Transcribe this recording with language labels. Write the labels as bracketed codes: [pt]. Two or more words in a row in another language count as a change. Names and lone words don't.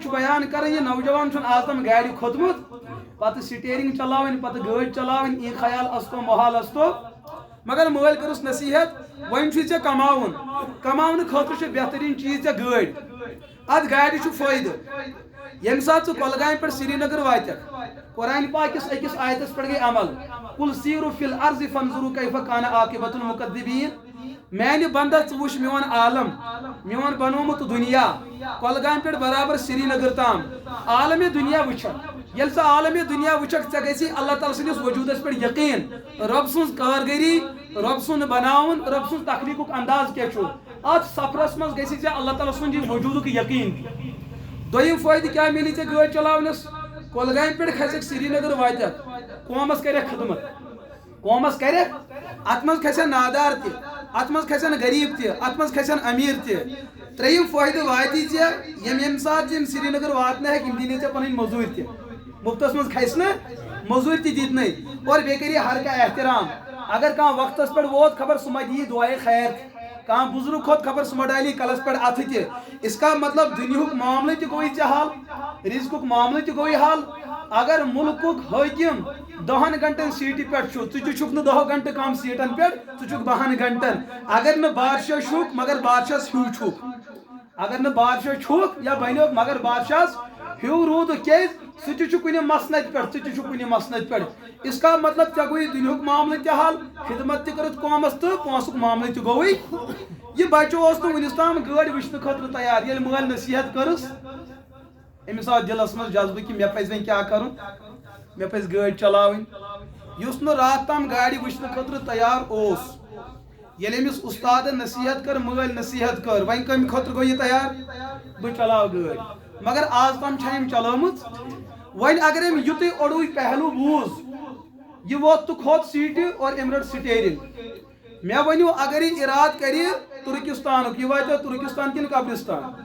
[ks] چھُ بیان کران یہ نوجوان چھُنہٕ آز تام گاڑِ کھوٚتمُت پتہٕ سٹیرنگ چلاوٕنۍ پتہٕ گٲڑۍ چلاوٕنۍ ای خیال استو محال استو مگر مٲلۍ کٔرٕس نصیحت وۄنۍ چھُے ژےٚ کماوُن کماونہٕ خٲطرٕ چھُ بہتریٖن چیٖز ژےٚ گٲڑۍ ات گاڑِ چھُ فٲیدٕ ییٚمہِ ساتہٕ ژٕ کۄلگامہِ پٮ۪ٹھ سری نگر واتکھ قرآن پاکس أکِس آیتس پٮ۪ٹھ گٔے عمل [ar] قل سیٖروا فی الارض فانظروا کیف کان عاقبۃ المکذبین [ks] میانہِ بندا ژٕ وٕچھ میون عالم میون بنومُت دُنیا کۄلگامہِ پٮ۪ٹھ برابر سری نگر تام عالمِ دُنیا وٕچھکھ ییٚلہِ ژٕ عالمِ دُنیا وٕچھکھ ژےٚ گژھی اللہ تعالیٰ سٕنٛدِس وجوٗدس پٮ۪ٹھ یقیٖن رۄب سٕنٛز کارگٔری رۄب سُنٛد بناوُن رۄب سٕنٛز تخلیٖقُک انداز کیاہ چھُ اتھ سفرس منٛز گژھی ژےٚ اللہ تعالیٰ سُنٛد یہِ وجوٗدُک یقیٖن دویم فائدہ کیا ملی ژے گاڑی چلاونس کولگامہ پہ کھسک سری نگر واتک قومس کرک خدمت قومس کرک ات مز کھسن نادار تہ ات مز کھسن غریب تہ ات مز کھسن امیر تہ تریم فائدہ واتی ژے یم سات یم سری نگر واتنہ ہیک یم دینی ژے پنن مزور تہ مفتس مز کھسنہ مزور تہ دتنے اور بیٚیہِ کری ہر کانٛہہ احترام اگر کانٛہہ وقتس پہ ووت خبر سہ ما دی دعائے خیر کانٛہہ بزرگ کھوت خبر سہ ما ڈالی کلس پہ اتھ تہ [ur] اس کا مطلب [ks] دنیاہُک معاملہ تہ گوٚوٕے ژےٚ حل رزقُک معاملہ تہ گوٚوٕے حل اگر ملکُک حٲکِم 10 گھنٹن سیٹہِ پٮ۪ٹھ چھُ ژٕ تہِ چھُکھ نہٕ 10 گھنٹہٕ کم سیٹن پٮ۪ٹھ ژٕ چھُکھ 12 گھنٹن اگر نہٕ بادشاہ چھُکھ مگر بادشاہس ہیوٗ چھُکھ اگر نہٕ بادشاہ چھُکھ یا بنیوکھ مگر بادشاہس ہیوٗ روٗدُکھ کیٛازِ سُہ تہِ چھُ کُنہِ مسنت پٮ۪ٹھ ژٕ تہِ چھُکھ کُنہِ مسنت پٮ۪ٹھ [ur] اس کا مطلب [ks] ژےٚ گوٚوٕے دُنیاہُک معاملہٕ تہِ حل خدمت تہِ کٔرٕتھ قومس تہٕ پونٛسُک معاملہٕ تہِ گوٚوٕے یہ بچہ اوس نہٕ وُنِس تام گٲڑۍ وٕچھنہٕ خٲطرٕ تیار ییٚلہِ مٲلۍ نصیحت کٔرٕس أمِس آو دِلس منٛز جذبہٕ کہِ مےٚ پزِ وۄنۍ کیٛاہ کرُن مےٚ پزِ گٲڑۍ چلاوٕنۍ یُس نہٕ راتھ تام گاڑِ وٕچھنہٕ خٲطرٕ تیار اوس ییٚلہِ أمِس اُستادن نصیحت کٔر مٲلۍ نصیحت کٔر وۄنۍ کمہِ خٲطرٕ گوٚو یہِ تیار بہٕ چلاو گٲڑۍ مگر آز تام چھا أمۍ چلٲمٕژ وۄنۍ اگر أمۍ یُتُے اوٚڑُے پہلوٗ بوٗز یہ ووت تہٕ کھوٚت سیٹہِ اور أمۍ رٔٹ سٹیرنگ مےٚ ؤنِو اگر یہِ اِرادٕ کرِ تُرکستانُک یہِ واتیٛا تُرکستان کِنہٕ قبرستان